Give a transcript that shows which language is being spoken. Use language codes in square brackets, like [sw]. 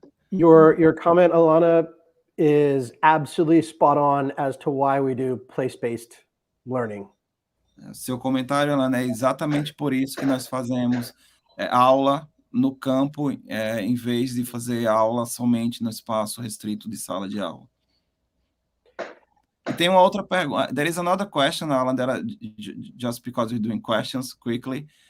[en] Your comment, Alana, is absolutely spot on as to why we do place-based learning. [pt] Seu comentário, Alana, é exatamente por isso que nós fazemos aula no campo, em vez de fazer aula somente no espaço restrito de sala de aula. E tem uma outra pergunta. [en] There is another question, Alan, that just because we're doing questions quickly.